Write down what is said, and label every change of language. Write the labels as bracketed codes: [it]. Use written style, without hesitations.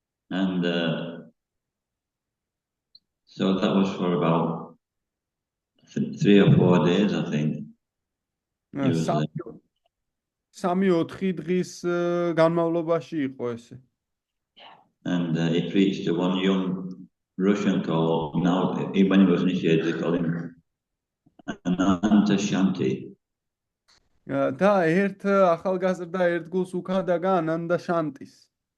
[en] And so that was for about 3 or 4 days, I think. [ka] 3-4 დღის განმავლობაში იყო ესე. [en] And he preached to one young Russian called, now when he was initiated, they called him Ananta Shanti. [ka] და ერთ ახალგაზრდა ერთგულს უქადაგა ანანდა შანტის.